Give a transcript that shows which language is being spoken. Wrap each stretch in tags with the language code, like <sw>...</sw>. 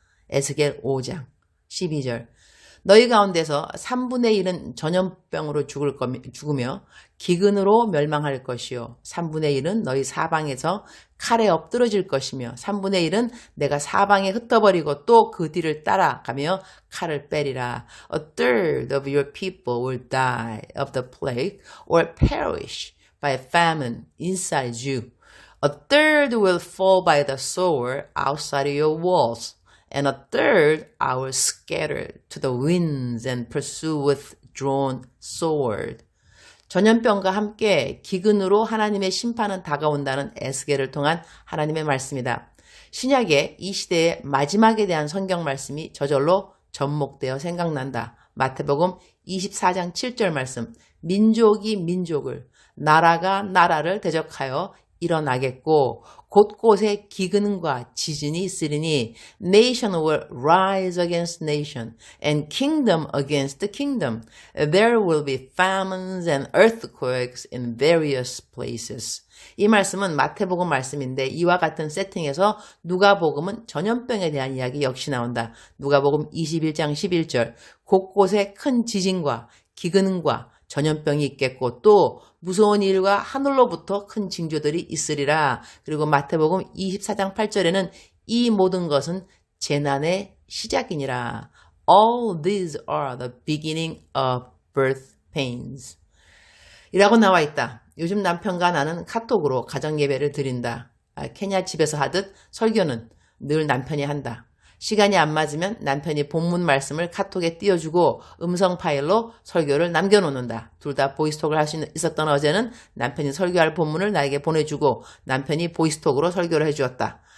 <ko>에스겔 5장 12절. 너희 가운데서 3분의 1은 전염병으로 죽으며 기근으로 멸망할 것이요 3분의 1은 너희 사방에서 칼에 엎드러질 것이며 3분의 1은 내가 사방에 흩어버리고 또 그 뒤를 따라가며 칼을 빼리라.</ko> <en>A third of your people will die of the plague or perish by famine inside you. A third will fall by the sword outside your walls. And a third are scattered to the winds and pursue with drawn sword.</en> <ko>전염병과 함께 기근으로 하나님의 심판은 다가온다는 에스겔을 통한 하나님의 말씀이다. 신약의 이 시대의 마지막에 대한 성경 말씀이 저절로 접목되어 생각난다. 마태복음 24장 7절 말씀. 민족이 민족을, 나라가 나라를 대적하여 일어나겠고 곳곳에 기근과 지진이 있으리니</ko> <en>nation will rise against nation and kingdom against kingdom. There will be famines and earthquakes in various places.</en> <ko>이 말씀은 마태복음 말씀인데 이와 같은 세팅에서 누가복음은 전염병에 대한 이야기 역시 나온다. 누가복음 21장 11절 곳곳에 큰 지진과 기근과 전염병이 있겠고 또 무서운 일과 하늘로부터 큰 징조들이 있으리라. 그리고 마태복음 24장 8절에는 이 모든 것은 재난의 시작이니라.</ko> <en>All these are the beginning of birth pains.</en> <ko>이라고 나와 있다. 요즘 남편과 나는 카톡으로 가정예배를 드린다. 케냐 집에서 하듯 설교는 늘 남편이 한다. 시간이 안 맞으면 남편이 본문 말씀을 카톡에 띄워주고 음성 파일로 설교를 남겨놓는다. 둘 다 보이스톡을 할 수 있었던 어제는 남편이 설교할 본문을 나에게 보내주고 남편이 보이스톡으로 설교를 해주었다.</ko>